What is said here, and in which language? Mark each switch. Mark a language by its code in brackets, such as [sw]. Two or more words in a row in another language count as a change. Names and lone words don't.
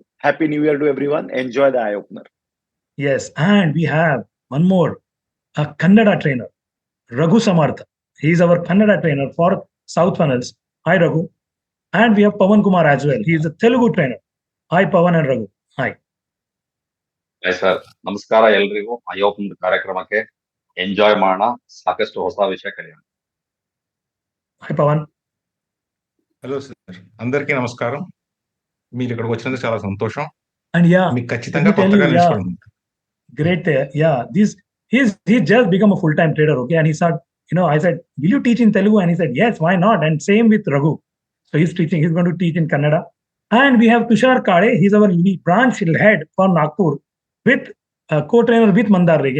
[en] Happy New Year to everyone. Enjoy the eye opener. Yes. And we have one more, a Kannada trainer, Raghu Samarth. He is our Kannada trainer for South Funnels. Hi, Raghu. And we have Pawan Kumar as well. He is a Telugu trainer. Hi, Pawan and Raghu. Hi. Hi sir, [kn] ನಮಸ್ಕಾರ ಎಲ್ರಿಗೂ. [en] Eye open [kn] ಕಾರ್ಯಕ್ರಮಕ್ಕೆ ಎಂಜಾಯ್ ಮಾಡೋಣ, ಸಾಕಷ್ಟು ಹೊಸ ವಿಷಯ ಕಲಿಯೋಣ. [en] Hi, Pawan. Hello sir, [te] అందరికీ నమస్కారం. మీరు ఇక్కడికి వచ్చినందుకు చాలా సంతోషం. [en] And yeah, [te] మీకు [en] let [te] ఖచ్చితంగా [en] me tell [te] కొత్తగా [en] you, yeah, [te] నేర్చుకోవడం. [en] great. Yeah, he's just become a full-time trader. Okay, and he said, I said, will you teach in Telugu? And he said, yes, why not? And same with Raghu. So he's teaching. He's going to teach in Kannada. And we have Tushar Kade. He's our branch head for Nagpur with co-trainer with Mandar Rege.